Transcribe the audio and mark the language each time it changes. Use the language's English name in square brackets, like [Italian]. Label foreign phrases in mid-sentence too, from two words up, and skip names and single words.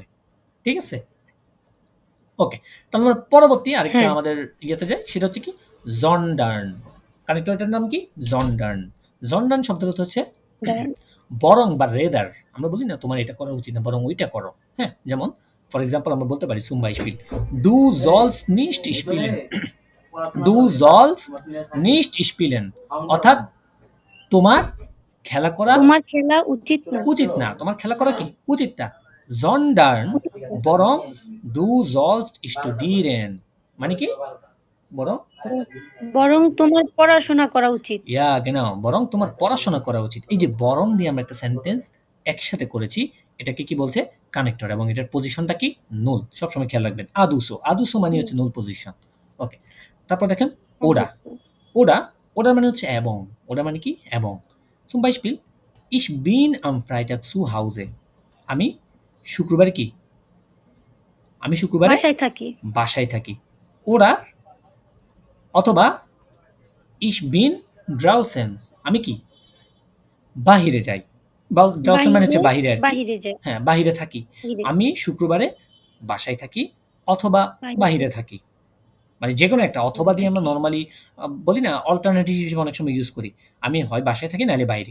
[Bangla] ঠিক আছে, ওকে। তাহলে আমরা পরবর্তী আরেকটা আমাদের ইয়েতে যাই, সেটা হচ্ছে কি জন্ডার্ন। কানেক্টরটার নাম কি? জন্ডার্ন। জন্ডার্ন শব্দের অর্থ হচ্ছে বরং বা রেদার। আমরা বলি না তোমার এটা করা উচিত না, বরং ওইটা করো। হ্যাঁ, যেমন [English] for example [Bangla] আমরা বলতে পারি [German] zum Beispiel du sollst nicht spielen, du sollst nicht spielen, [Bangla] অর্থাৎ তোমার খেলা করা উচিত না, তোমার খেলা করা কি উচিত না। [German] sondern বরং du sollst studieren, [Bangla] মানে কি বরং তোমার পড়াশোনা করা উচিত। ইয়া genau, বরং তোমার পড়াশোনা করা উচিত। এই যে বরং দিয়ে আমরা একটা সেন্টেন্স একসাথে করেছি, এটাকে কি বলছে? কানেক্টর, এবং এটার পজিশনটা কি? নুল। সবসময় খেয়াল রাখবেন। আদুসো, আদুসো মানে হচ্ছে নুল পজিশন। ওকে, তারপর দেখেন ওডা। ওডা মানে হচ্ছে এবং, ওডা মানে কি? এবং। [German] zum Beispiel ich bin am Freitag zu Hause, [Bangla] আমি শুক্রবারে কি? আমি শুক্রবারে বাসায় থাকি। ওরা অথবা [German] ich bin draußen, [Bangla] আমি কি? বাহিরে যাই। draußen মানে হচ্ছে বাহিরে আর কি। হ্যাঁ, বাহিরে থাকি। আমি শুক্রবারে বাসায় থাকি অথবা বাহিরে থাকি। মানে যে কোনো একটা অথবা দিয়ে আমরা নরমালি বলি না, অল্টারনেটিভ হিসেবে অনেক সময় ইউজ করি। আমি হয় বাসায় থাকি নাহলে বাইরে।